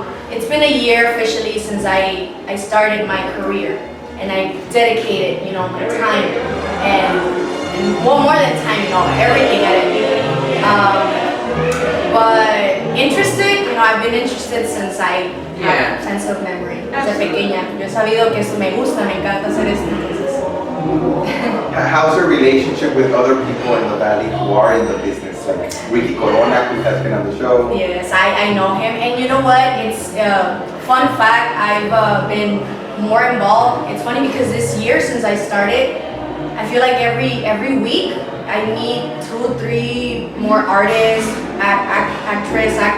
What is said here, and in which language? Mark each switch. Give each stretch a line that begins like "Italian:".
English: It's been a year officially since I started my career, and I dedicated, my time and more than time, everything at it. But interested, I've been interested since I have a sense of memory.
Spanish: Desde pequeña, yo he sabido que eso me gusta, me encanta hacer esto.
English: How's your relationship with other people in the Valley who are in the business? Like Ricky Corona, who has been on the show. Yes, I know him, and you know what? It's fun fact. I've been more involved. It's funny because this year since I started, I feel like every week I meet 2 or 3 more artists, actors.